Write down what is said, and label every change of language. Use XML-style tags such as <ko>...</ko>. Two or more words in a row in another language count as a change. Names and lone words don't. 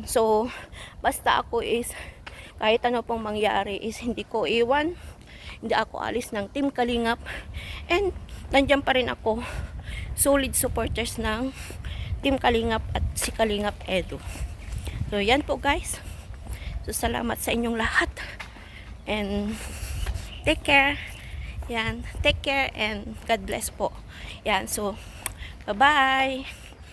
<tl>So basta ako is kahit ano pong mangyari is hindi ko iwan, hindi ako alis ng Team Kalingap, and nandiyan pa rin ako, solid supporters ng Team Kalingap at si Kalingap Edu. So yan po guys. So salamat sa inyong lahat and</tl> <en>take care. Yan, take care and God bless po.</en> <tl>Yan, so bye-bye.</tl>